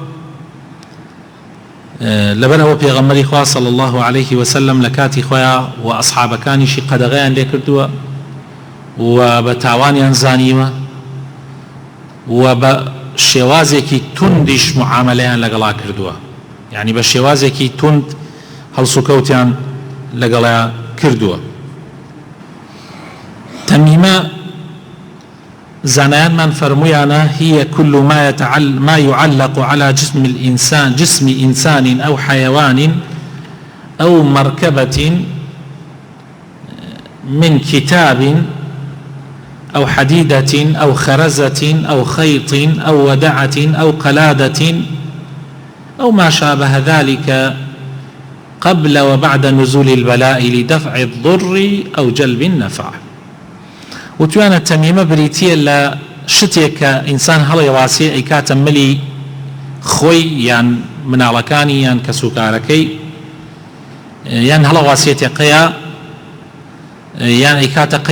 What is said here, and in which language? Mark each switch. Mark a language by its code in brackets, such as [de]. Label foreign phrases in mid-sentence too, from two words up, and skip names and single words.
[ckb] لەبەرەوە پێغەمبەری خوا [ar] صلی الله عليه وسلم [ckb] لە کاتی خۆیان و ئەصحابەکانیشی قەدەغەیان لێ کردووە و بە تاوانیان زانیوە و بە شێوازێکی توندیش معاملەیان لەگەڵا کردووە، یعنی بە شێوازێکی توند هەڵسوکەوتیان لەگەڵا کردووە. تەمیمە زانایانمان فەرموویانە [ar] هي كل ما يعلق على جسم إنسان أو حيوان أو مركبة من كتاب أو حديدة أو خرزة أو خيط أو ودعة أو قلادة أو ما شابه ذلك قبل وبعد نزول البلاء لدفع الضر أو جلب النفع. [ckb] وتوانە تەمیمە بریتیە لە شتێک کە ئینسان هەڵی واسێ ئەیکاتە ملی خۆی یان مناڵەکانی یان کەسوکارەکەی یان هەڵە واسێتێقەیە یان ئەیکاتە قەی